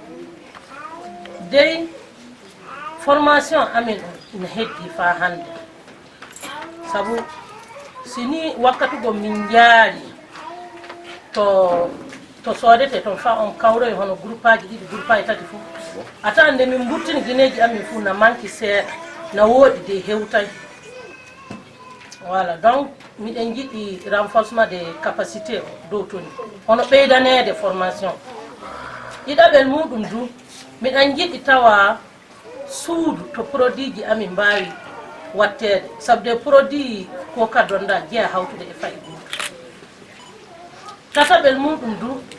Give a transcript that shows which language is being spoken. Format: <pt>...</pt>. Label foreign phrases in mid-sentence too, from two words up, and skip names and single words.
<ff>dey formation amin on ina heddi fa hande sabu sini wakkati go min jaari to soodete toon fa on kawroy hono groupe aji ɗiɗi groupe aji tati fof atande min burtini guineji amin fof na manque seeɗa na woodi de hewtay</ff> <fr>voilà donc</fr> <ff>miɗen jiɗɗi</ff> <fr>renforcement des capacités</fr> <ff>dow toni hono ɓeydanede formation ɗiɗaɓel muɗum du miɗen jiɗɗi tawa suudu to produit ji amin mbawi wattede sabu de produit Koka Donda jeeya hawtude e fayi goto tataɓel muɗum du</ff>